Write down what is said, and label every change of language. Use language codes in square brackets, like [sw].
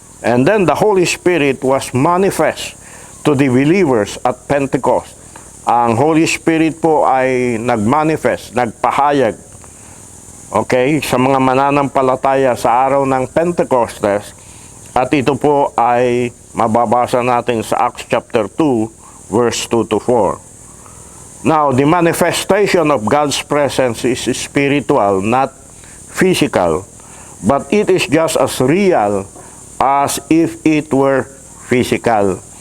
[en] And then the Holy Spirit was manifest to the believers at Pentecost. [tl] Ang Holy Spirit po ay nagmanifest, nagpahayag, sa mga mananampalataya sa araw ng Pentecostes, at ito po ay mababasa natin sa Acts chapter 2, verse 2 to 4. [en] Now, the manifestation of God's presence is spiritual, not physical, but it is just as real as if it were physical.